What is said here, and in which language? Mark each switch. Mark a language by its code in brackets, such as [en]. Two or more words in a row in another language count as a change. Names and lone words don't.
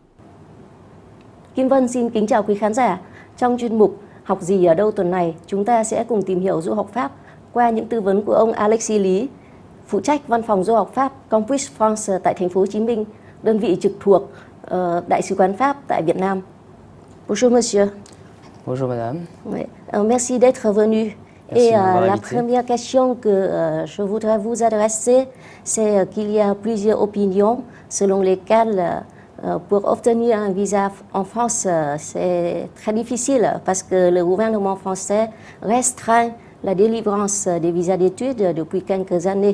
[vi] Kim Vân xin kính chào quý khán giả. Trong chuyên mục Học gì ở đâu tuần này, chúng ta sẽ cùng tìm hiểu du học Pháp qua những tư vấn của ông Alexis Lý, phụ trách văn phòng du học Pháp Campus France tại thành phố Hồ Chí Minh, đơn vị trực thuộc Đại sứ quán Pháp tại Việt Nam. [fr] Bonjour monsieur. Bonjour madame. Oui. Merci d'être venu. Et la première question que je voudrais vous adresser, c'est qu'il y a plusieurs opinions selon lesquelles pour obtenir un visa en France, c'est très difficile parce que le gouvernement français restreint la délivrance des visas d'études depuis quelques années.